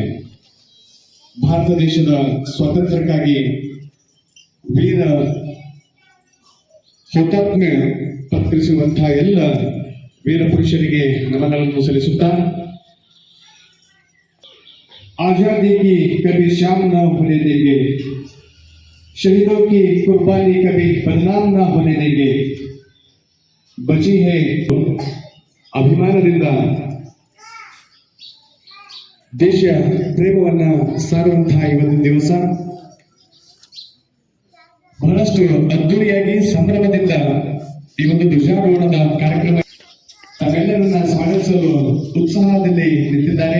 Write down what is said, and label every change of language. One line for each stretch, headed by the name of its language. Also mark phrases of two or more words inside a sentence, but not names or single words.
Kannada: ಭಾರತ ದೇಶದ ಸ್ವಾತಂತ್ರ್ಯಕ್ಕಾಗಿ ವೀರ ಹುತಾತ್ಮೆ ಪ್ರಕಟಿಸುವಂತಹ ಎಲ್ಲ ವೀರ ಪುರುಷರಿಗೆ ನಮನಗಳನ್ನು ಸಲ್ಲಿಸುತ್ತಾ,
Hindi: आजादी की कभी शाम न होने देंगे, शहीदों की कुर्बानी कभी बदनाम न होने देंगे. बची है
Kannada: ಅಭಿಮಾನದಿಂದ ದೇಶ ಪ್ರೇಮವನ್ನ ಸಾರುವಂತಹ ಇವತ್ತು ದಿವಸ ಬಹಳಷ್ಟು ಅದ್ದೂರಿಯಾಗಿ ಸಂಭ್ರಮದಿಂದ ಈ ಒಂದು ಧ್ವಜಾರೋಹಣದ ಕಾರ್ಯಕ್ರಮ ತಮ್ಮೆಲ್ಲರನ್ನ ಸ್ವಾಗತಿಸಲು ಉತ್ಸಾಹದಲ್ಲಿ ನಿಂತಿದ್ದಾರೆ.